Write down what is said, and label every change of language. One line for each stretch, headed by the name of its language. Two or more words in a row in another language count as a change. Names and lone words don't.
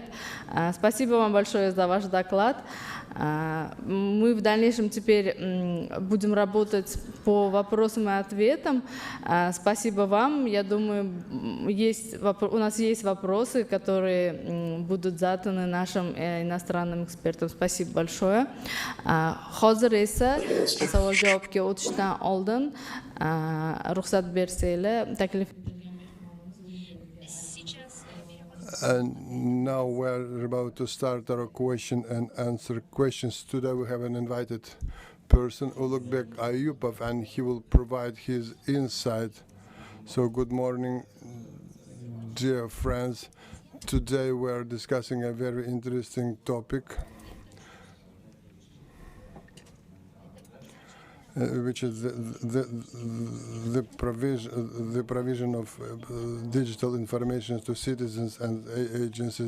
Russian: Спасибо вам большое за ваш доклад. Мы в дальнейшем теперь будем работать по вопросам и ответам. Спасибо вам. Я думаю, у нас есть вопросы, которые будут заданы нашим иностранным экспертам. Спасибо большое.
Uzbek: Hozir esa savol javobga o'tishdan oldin ruxsat bersanglar taklif.
English: And now we're about to start our question and answer questions. Today we have an invited person, Ulukbek Ayupov, and he will provide his insight. So good morning, dear friends. Today we are discussing a very interesting topic, which is the provision of digital information to citizens and agencies.